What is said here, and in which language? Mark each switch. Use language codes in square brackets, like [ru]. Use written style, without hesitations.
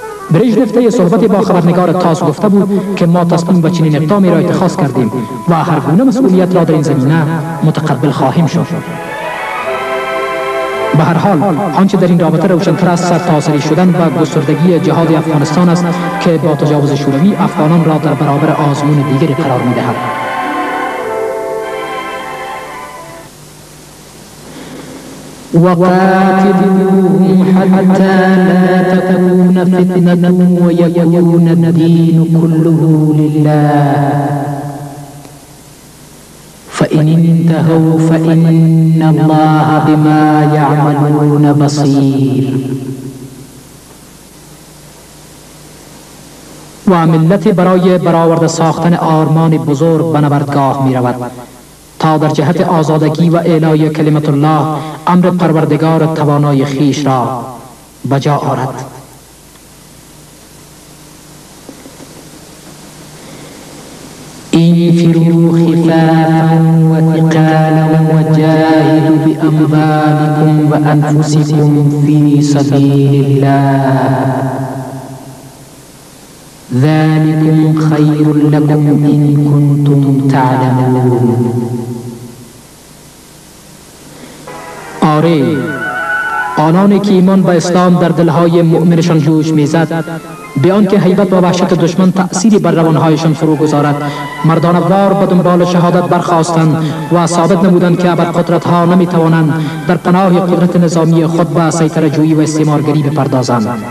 [fa] بریژنف طی صحبت با خبرنگار تاس گفته بود که ما تصمیم به چنین اقدامی را اتخاذ کردیم و هر گونه مسئولیت را در این زمینه متقبل خواهیم شد. به هر حال آنچه در این رابطه روشن‌تر است سرتاسری شدن و گستردگی جهاد افغانستان است که با تجاوز شوروی افغانان را در برابر آزمون دیگری قرار می‌دهد. [ar] وقاتلوهم حتى لا تكون فتنة ويكون الدين كله لله فإن انتهوا فإن الله بما يعملون بصير. [fa] و ملت برای برآورده ساختن آرمان بزرگ به نبردگاه می رود تا در جهت آزادگی و اعلای کلمت الله امر پروردگار توانای خیش را بجا آورد. [ar] انفروا خفافا وثقالا وجاهدوا بأموالكم وأنفسكم في سبيل الله ذلكم خير لكم إن كنتم تعلمون. [fa] آره، آنانی که ایمان به اسلام در دلهای مؤمنشان جوش میزد به آنکه هیبت و وحشت دشمن تأثیری بر روانهایشان فرو گذارد، مردانه وار به دنبال شهادت برخاستند و ثابت نمودند که ابرقدرت‌ها نمیتوانند در پناه قدرت نظامی خود به سیطره جویی و استعمارگری بپردازند.